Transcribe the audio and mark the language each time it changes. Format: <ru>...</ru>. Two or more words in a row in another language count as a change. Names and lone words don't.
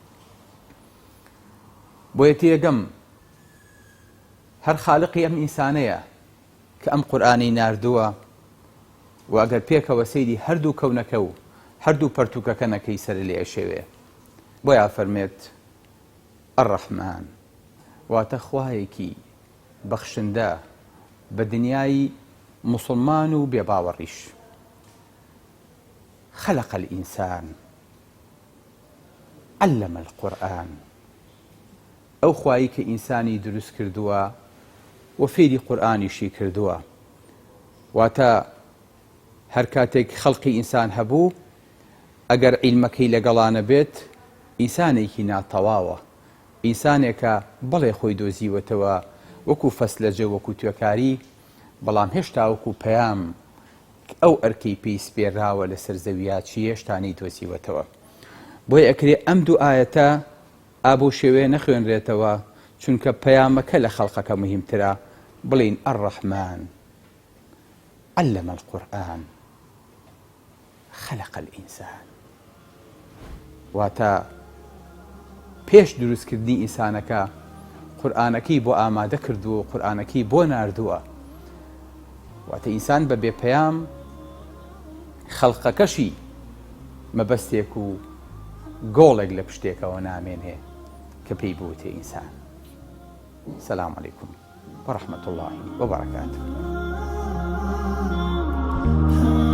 <ckb>بۆیەتی یەکەم هەر خالقی ئەم ئینسانەیە کە ئەم قورئانی ناردووە و ئەگەر پێکەوە سەیری هەردوو کەونەکە و هەردوو پەرتووکەکە نەکەی سەر لێ ئەشێوێ بۆیە فەرمێت الرحمن واتە خوایەکی بەخشندە بە دنیای مسلمان و بێباوەڕیش</ckb> <ar>خلق الإنسان علم القرآن</ar> <ckb>ئەو خوایی کە ئینسانی دروست کردووە و فێری قورئانیشی کردووە واتە هەر کاتێک خەڵقی ئینسان هەبوو ئەگەر عیلمەکەی لەگەڵانە بێت ئینسانێکی ناتەواوە ئینسانێکە بەڵێ خۆی دۆزیوەتەوە وەکو فەسلەجە وەکو توێکاری بەڵام هێشتا وەکو پەیام ئەو ئەرکەی پێی سپێراوە لەسەر زەویە چی هێشتانی دۆزیوەتەوە بۆیە ئەکرێ ئەم دوو ئایەتە ئابۆ شێوەیە نەخوێنرێتەوە چونکە پەیامەکە لە خەڵقەکە مهمترە بڵین</ckb> <ar>الرحمن علم القرآن خلق الإنسان</ar> <ckb>واتە پێش دروستکردنی ئینسانەکە قورئانەکەی بۆ ئامادە کردووە و قورئانەکەی بۆ ناردووە واتە ئینسان بە بێپەیام خەڵقەکەشی مەبەستێک و گۆڵێک لە پشتێکەوە نامێنێ کە پێی بووتێ ئینسان</ckb> <ar>سلام علیکم ورحمة الله وبركاته</ar>